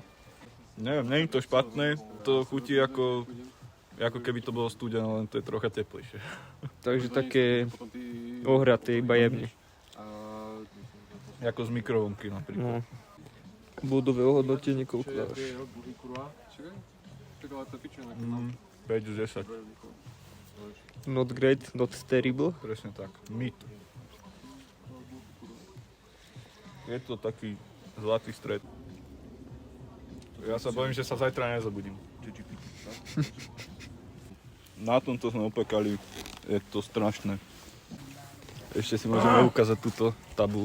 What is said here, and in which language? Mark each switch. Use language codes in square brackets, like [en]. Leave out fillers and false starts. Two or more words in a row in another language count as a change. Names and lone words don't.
[sk] Neviem, nie je to špatné, to chutí ako keby to bolo studené, len to je trocha teplejšie. Takže také ohraté, iba jemne. Ako z mikrovlnky napríklad. No. Bodové ohodnotenie, koľko dáš? Čakaj, ale to piče na 5 z 10, [en] Not great, not terrible. [sk] presne tak. Mid. Je to taký zlatý stred. Ja sa bojím, že sa zajtra nezabudím. Na tomto sme opekali, je to strašné. Ešte si môžeme ukázať túto tabulu.